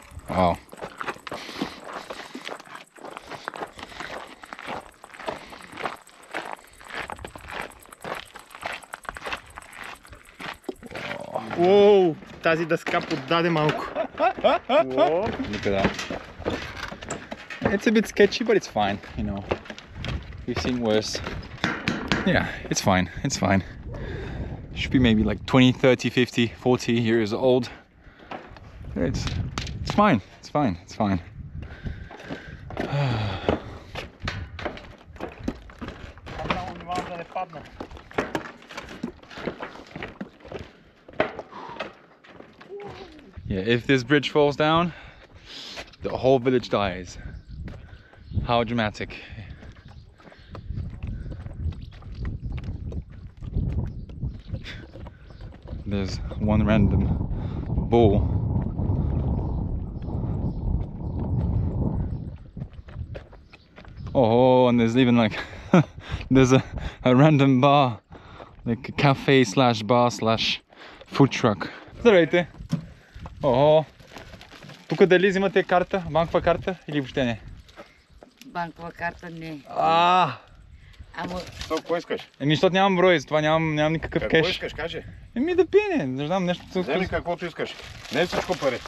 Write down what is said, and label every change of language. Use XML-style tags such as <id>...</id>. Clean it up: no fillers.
<en>Wow.</en> <bg>Уоу, тази дъска поддаде малко.</bg> <en>Look at that. It's a bit sketchy, but it's fine, you know. We've seen worse. Yeah, it's fine. It's fine. Should be maybe like 20, 30, 50, 40 years old. It's fine. It's fine. It's fine. Yeah, if this bridge falls down, the whole village dies. How dramatic. There's one random bull. Oh, and there's even like there's a random bar, like a cafe slash bar slash food truck.</en> <bg>Здравейте! О, тук дали взимате карта, банкова карта или въобще не? Банкова карта не. Ама... Какво искаш? Еми, защото нямам брой, затова нямам никакъв Какво кеш. искаш, кажи? Еми да пине, не знам нещо. Вземи каквото искаш. Не е всичко пари.</bg>